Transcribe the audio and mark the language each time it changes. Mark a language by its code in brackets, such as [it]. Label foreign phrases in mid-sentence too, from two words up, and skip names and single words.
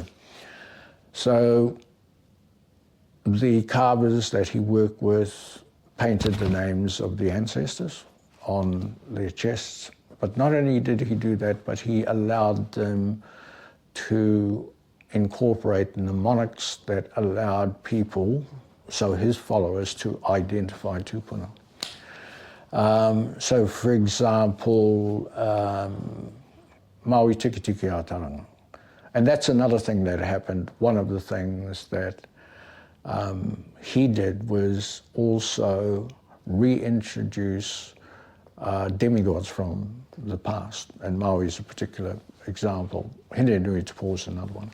[en] So the carvers that he worked with painted the names of the ancestors on their chests, but not only did he do that, but he allowed them to incorporate mnemonics that allowed people, so his followers, to identify tupuna. So for example, [mi] Maui tiki tiki a taranga. [en] And that's another thing that happened. One of the things that he did was also reintroduce demigods from the past, and Maui is a particular example. Hine Nui Te Pō is another one.